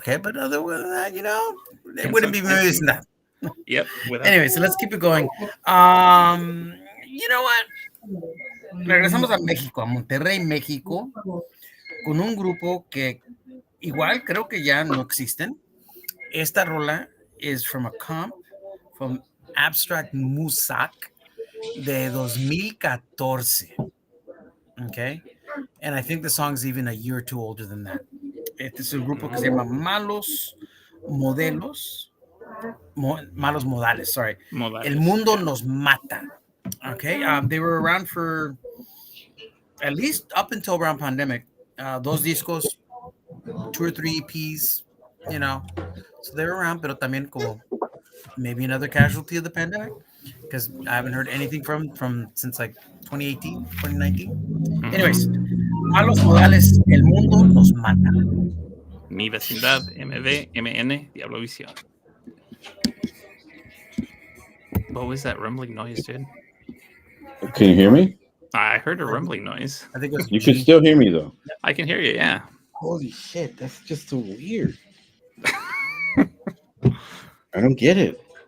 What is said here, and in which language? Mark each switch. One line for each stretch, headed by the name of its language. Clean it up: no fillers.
English: G, but other than that, you know, it wouldn't be Vecindad. Yep. Anyway, so let's keep it going. You know what?
Spanish: Regresamos a México, a Monterrey, México, con un grupo que igual creo que ya no existen. Esta rola
English: is from a comp from Abstract Musak de 2014. Okay? And I think the song's even a year or two older than that.
Spanish: Este es un grupo que se llama Malos Modelos.
English: Malos Modales, sorry.
Spanish: Modales, El Mundo Nos Mata. Okay?
English: They were around for at least up until around pandemic.
Spanish: Dos discos,
English: 2 or 3 EPs, you know. So they're around,
Spanish: pero también como
English: maybe another casualty of the pandemic, because I haven't heard anything from since like 2018, 2019. Anyways, Malos Modales, El Mundo Nos Mata.
Spanish: Mi Vecindad, MN, Diablo Visión.
English: What was that rumbling noise, dude? Can you hear me? I heard a rumbling noise. I think it was You can still hear me though. I can hear you, yeah. Holy shit, that's just so weird. I don't get it.